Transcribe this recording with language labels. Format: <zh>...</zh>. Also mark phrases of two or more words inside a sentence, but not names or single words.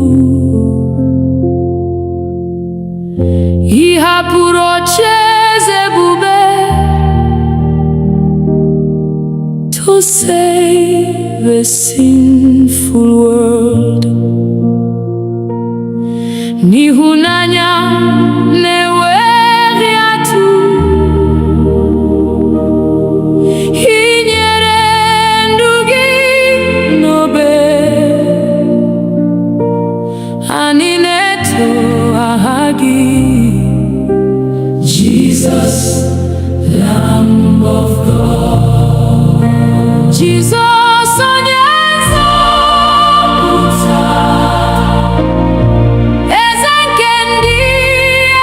<ig>ị hapụrụ ocheeze ebube</ig> <en>to save a sinful world.</en> <ig>N'ịhụnanya na-enweghị atụ, ị nyere ndụ gị n'obe, anyị na-eto aha gị.</ig> <en>Jesus, Lamb of God.</en> <ig>Jesus onye nzọpụta, Eze nke ndị</ig>